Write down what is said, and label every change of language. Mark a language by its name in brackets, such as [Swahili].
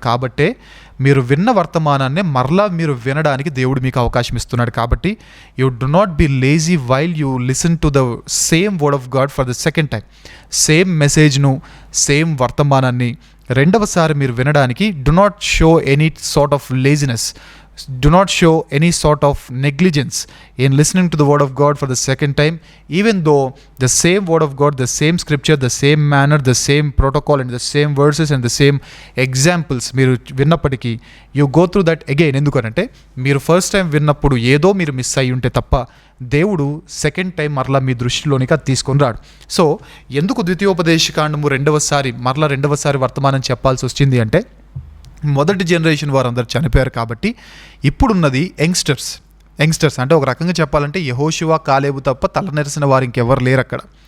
[Telugu] కాబట్టే మీరు విన్న వర్తమానాన్ని మరలా మీరు వినడానికి దేవుడు మీకు అవకాశం ఇస్తున్నాడు. [English] కాబట్టి you do not be lazy while you listen to the same word of God for the second time. [Telugu] Same మెసేజ్ను, same వర్తమానాన్ని 2వసారి మీరు వినడానికి [English] Do not show any sort of laziness. Do not show any sort of negligence in listening to the word of God for the second time, even though the same word of God, the same scripture, the same manner, the same protocol and the same verses and the same examples [Telugu] మీరు విన్నప్పటికీ [English] you go through that again. [Telugu] ఎందుకనంటే మీరు first time విన్నప్పుడు ఏదో మీరు miss అయ్యి ఉంటే తప్ప దేవుడు సెకండ్ టైం మరలా మీ దృష్టిలోనికి అది తీసుకొని రాడు. సో ఎందుకు ద్వితీయోపదేశకాండము రెండవసారి వర్తమానం చెప్పాల్సి వచ్చింది అంటే, మొదటి జనరేషన్ వారందరూ చనిపోయారు కాబట్టి ఇప్పుడున్నది యంగ్స్టర్స్ అంటే ఒక రకంగా చెప్పాలంటే యెహోషువ కాలేబు తప్ప తల నెరిసిన వారు ఇంకెవరు లేరు అక్కడ.